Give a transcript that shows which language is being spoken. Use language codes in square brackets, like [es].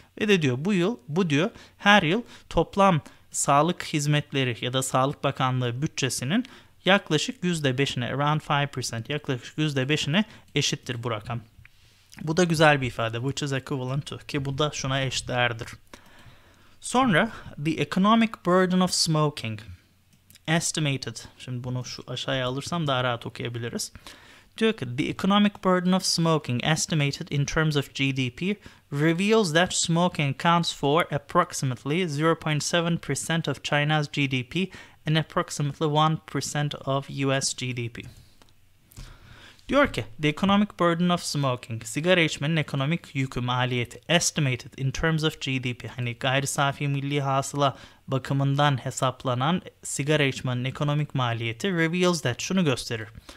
[tr] Ve de diyor bu diyor her yıl toplam sağlık hizmetleri ya da Sağlık Bakanlığı bütçesinin yaklaşık %5'ine, [en] around 5%, [tr] yaklaşık %5'ine eşittir bu rakam. Bu da güzel bir ifade. [en] Which is equivalent to, [tr] ki bu da şuna eşdeğerdir. Sonra [en] the economic burden of smoking estimated. [tr] Şimdi bunu şu aşağıya alırsam daha rahat okuyabiliriz. Diyor ki [en] the economic burden of smoking estimated in terms of GDP reveals that smoking accounts for approximately 0.7% of China's GDP and approximately 1% of US GDP. [tr] Diyor ki [en] the economic burden of smoking, [tr] sigara içmenin ekonomik yükü, maliyeti, [en] estimated in terms of GDP, [tr] hani gayri safi milli hasıla bakımından hesaplanan sigara içmenin ekonomik maliyeti [en] reveals that, [tr] şunu gösterir.